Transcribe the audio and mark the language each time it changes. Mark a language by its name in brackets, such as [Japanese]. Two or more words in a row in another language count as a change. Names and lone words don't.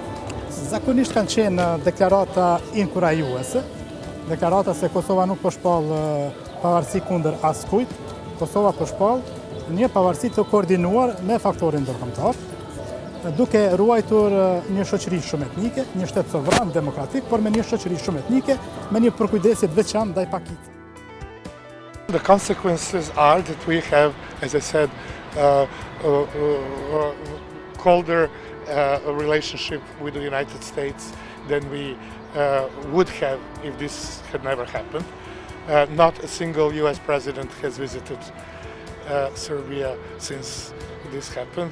[Albanian] Zakonisht kanë qenë deklarata inkurajuese, deklarata se Kosova nuk po shpall pavarësi kundër askujt, Kosova po shpall një pavarësi të koordinuar me faktorin ndërkombëtar, duke ruajtur një shoqëri shumë etnike, një shtet sovran demokratik, por me një shoqëri shumë etnike, me një përkujdesje të veçantë ndaj pakicës. [English] The consequences are that we have, as I said, colder relationship with the United States than we would have if this had never happened. Not a single US president has visited Serbia since this happened.